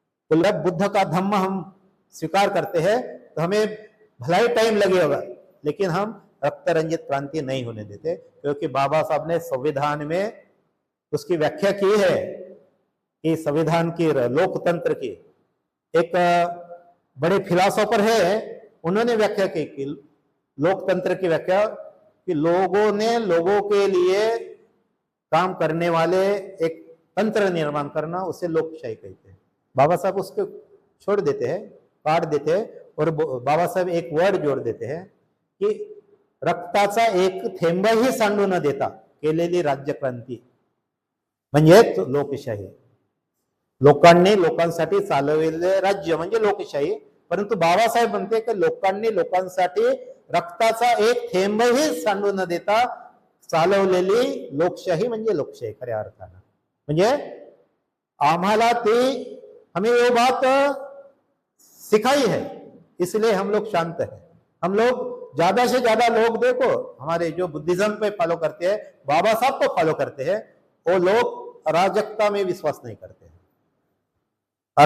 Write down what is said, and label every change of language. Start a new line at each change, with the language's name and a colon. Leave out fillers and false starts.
Hindi: तो जब बुद्ध का धम्म हम स्वीकार करते हैं तो हमें भलाई टाइम लगे होगा, लेकिन हम रक्त रंजित क्रांति नहीं होने देते, क्योंकि बाबा साहब ने संविधान में उसकी व्याख्या की है कि संविधान की, लोकतंत्र की, एक बड़े फिलोसोफर है, उन्होंने व्याख्या की कि लोकतंत्र की व्याख्या कि लोगों ने लोगों के लिए काम करने वाले एक तंत्र निर्माण करना, उसे लोकशाही कहते हैं। बाबा साहब उसको छोड़ देते हैं, काट देते हैं, और बाबा साहब एक वर्ड जोड़ देते हैं कि
Marathi: रक्ताचा एक थेंबही सांडू न देता केलेली राज्य क्रांती म्हणजे लोकशाही। लोकांनी लोकांसाठी चालवलेले राज्य म्हणजे लोकशाही। परंतु बाबासाहेब म्हणते की लोकांनी लोकांसाठी रक्ताचा एक थेंबही सांडू न देता चालवलेली लोकशाही म्हणजे लोकशाही खऱ्या अर्थानं। म्हणजे आम्हाला ती,
Hindi: हमें वो बात सिखाई है, इसलिए हम लोग शांत हैं। हम लोग ज्यादा से ज्यादा लोग देखो हमारे जो बुद्धिज्म पे फॉलो करते हैं, बाबा साहब को फॉलो करते हैं, वो लोग अराजकता में विश्वास नहीं करते हैं।